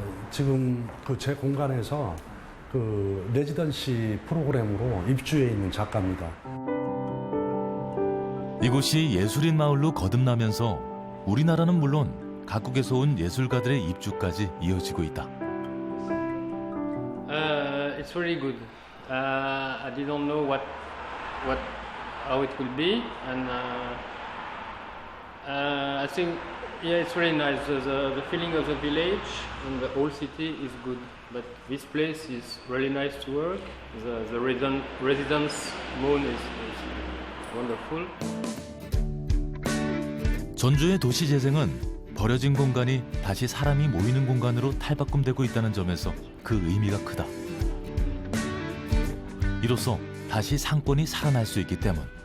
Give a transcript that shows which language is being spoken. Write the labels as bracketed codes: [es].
[ko] 지금 그 제 공간에서 그 레지던시 프로그램으로 입주해 있는 작가입니다. 이곳이 예술인 마을로 거듭나면서 우리나라는 물론 각국에서 온 예술가들의 입주까지 이어지고 있다. [en] It's really good. I didn't know how it will be, and I think it's really nice. The feeling of the village and the whole city is good, but this place is really nice to work. The residence moon is wonderful. [ko] 전주의 도시 재생은 버려진 공간이 다시 사람이 모이는 공간으로 탈바꿈되고 있다는 점에서 그 의미가 크다. 이로써 다시 상권이 살아날 수 있기 때문.